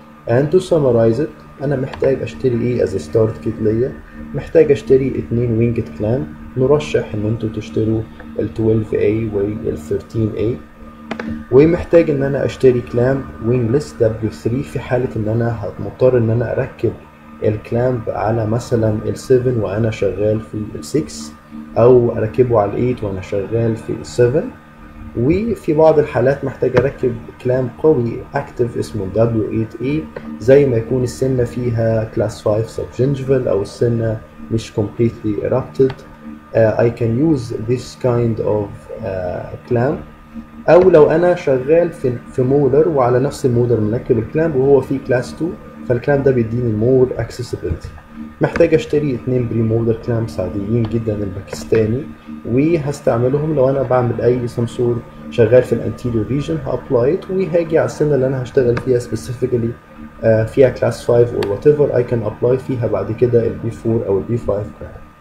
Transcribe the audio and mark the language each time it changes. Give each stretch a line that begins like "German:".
English: And to summarize it،
Arabic: انا محتاج اشتري ايه
English: as a start kit
Arabic: ليا؟ محتاج اشتري 2 وينجت كلام، نرشح ان انتوا تشتروا ال 12A وال 13A، ومحتاج ان انا اشتري كلام وينجلس W3 في حالة ان انا مضطر ان انا اركب الكلامب على مثلا ال 7 وانا شغال في ال 6، او اركبه على ال 8 وانا شغال في ال 7. وفي بعض الحالات محتاج اركب كلام قوي اكتف اسمه W8A زي ما يكون السنة فيها كلاس 5 subgingival او السنة مش
English: completely erupted. I can use this kind of clamp.
Arabic: او لو انا شغال في مولر وعلى نفس المولر مركب الكلامب وهو في كلاس 2، فالكلامب ده بيديني مور accessibility. محتاج اشتري 2 بري مولر كلامبس عاديين جدا الباكستاني، وهستعملهم لو انا بعمل اي سمسور شغال في الانتيريور ريجن هابلايت، وهاجي على السنه اللي انا هشتغل فيها سبيسيفيكالي فيها كلاس 5
English: or whatever I can apply
Arabic: فيها بعد كده البي 4 او البي 5 كلامب.